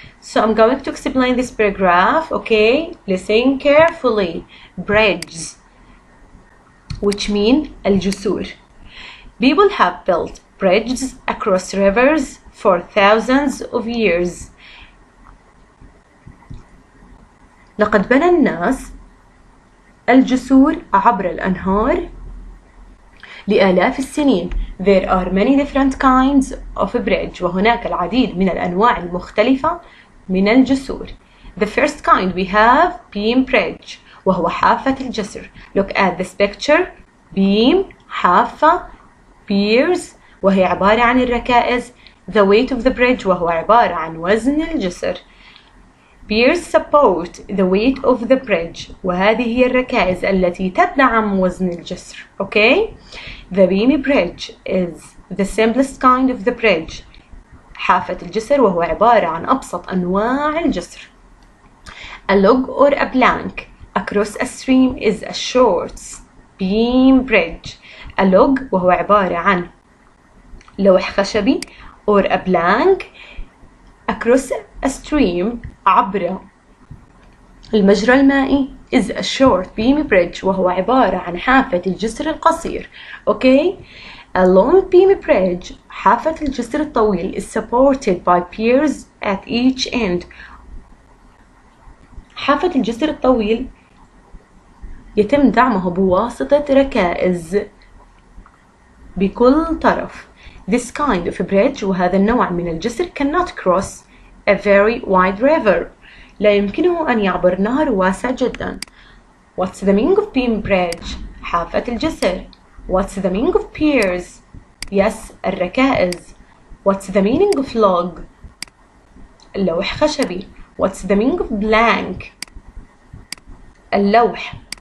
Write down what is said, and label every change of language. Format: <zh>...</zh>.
<en>So I'm going to explain this paragraph, okay? Listen carefully. Bridges, which mean الجسور. People have built bridges across rivers for thousands of years.</en> <ar>لقد بنى الناس الجسور عبر الأنهار لآلاف السنين.</ar> <en>There are many different kinds of bridge.</en> <ar>وهناك العديد من الأنواع المختلفة من الجسور.</ar> <en>The first kind we have beam bridge</en> <ar>وهو حافة الجسر.</ar> <en>Look at this picture.</en> <ar>Beam, حافة, piers وهي عبارة عن الركائز.</ar> <en>The weight of the bridge</en> <ar>وهو عبارة عن وزن الجسر.</ar> <en>Piers support the weight of the bridge</en> <ar>وهذه هي الركائز التي تدعم وزن الجسر.</ar> <en>Okay? The beam bridge is the simplest kind of the bridge.</en> <ar>حافة الجسر وهو عبارة عن أبسط أنواع الجسر.</ar> <en>A log or a plank across a stream is a short beam bridge. A log</en> <ar>وهو عبارة عن لوح خشبي</ar> <en>or a plank across a stream</en> <ar>عبر المجرى المائي</ar> <en>is a short beam bridge</en> <ar>وهو عبارة عن حافة الجسر القصير.</ar> <en>Okay? A long beam bridge</en> <ar>حافة الجسر الطويل</ar> <en>is supported by piers at each end.</en> <ar>حافة الجسر الطويل يتم دعمه بواسطة ركائز بكل طرف.</ar> <en>This kind of bridge</en> <ar>وهذا النوع من الجسر</ar> <en>cannot cross a very wide river.</en> <ar>لا يمكنه أن يعبر نهر واسع جدا.</ar> <en>What's the meaning of beam bridge?</en> <ar>حافة الجسر.</ar> <en>What's the meaning of piers? Yes, الركائز. What's the meaning of log?</en> <ar>اللوح خشبي.</ar> <en>What's the meaning of plank?</en> <ar>اللوح.</ar>